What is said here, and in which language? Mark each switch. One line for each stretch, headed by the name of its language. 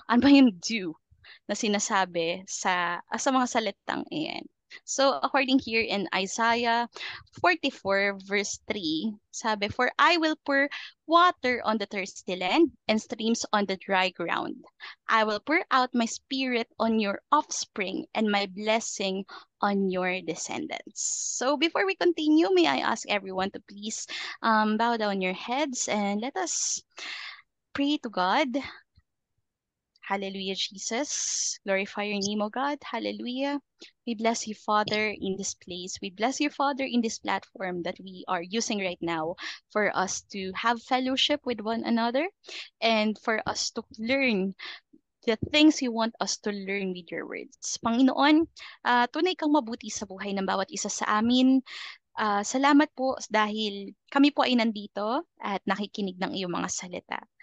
Filipino: Ano ba yung dew na sinasabi sa mga salitang iyan?
English: So, according here in Isaiah 44 verse 3, sabi, "For I will pour water on the thirsty land and streams on the dry ground. I will pour out my spirit on your offspring and my blessing on your descendants." So, before we continue, may I ask everyone to please bow down your heads and let us pray to God. Hallelujah, Jesus. Glorify your name, O God. Hallelujah. We bless you, Father, in this place. We bless you, Father, in this platform that we are using right now for us to have fellowship with one another and for us to learn the things you want us to learn with your words.
Filipino: Panginoon, tunay kang mabuti sa buhay ng bawat isa sa amin. Salamat po dahil kami po ay nandito at nakikinig ng iyong mga salita.